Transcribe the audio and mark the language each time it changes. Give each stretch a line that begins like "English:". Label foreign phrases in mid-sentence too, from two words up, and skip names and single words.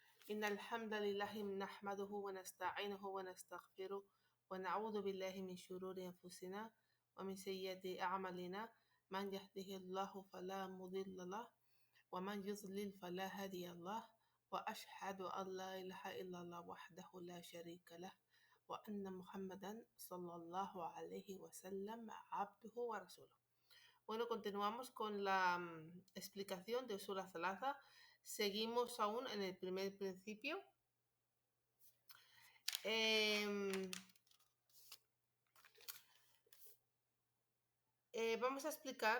Arabic: إن الحمد لله نحمده ونستعينه ونستغفره ونعوذ بالله من شرور أنفسنا ومن سيئات أعمالنا من يهده الله فلا مضل له ومن يضلل فلا هادي له وأشهد أن لا إله إلا الله وحده لا شريك له وأن محمدا صلى الله عليه وسلم عبده ورسوله.
Spanish: Bueno, continuamos con la explicación de Usul al-Thalatha. Seguimos aún en el primer principio. Vamos a explicar.